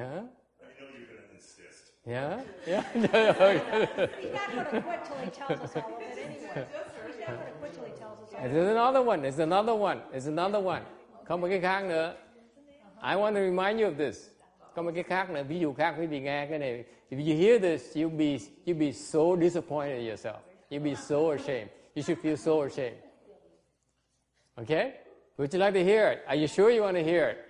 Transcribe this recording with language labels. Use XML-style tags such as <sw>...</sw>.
<en>I know you're going to insist. Yeah? He's not going to quit till he tells us all of it anyway. He's not going to quit till he tells us all of it. There's another one.</en> <vi>Không có cái khác nữa.</vi> <en>I want to remind you of this.</en> <vi>Có một cái khác nữa, ví dụ khác quý vị nghe cái này.</vi> <en>If you hear this, you'll be so disappointed in yourself. You'll be so ashamed. You should feel so ashamed. Okay? Would you like to hear it? Are you sure you want to hear it?</en>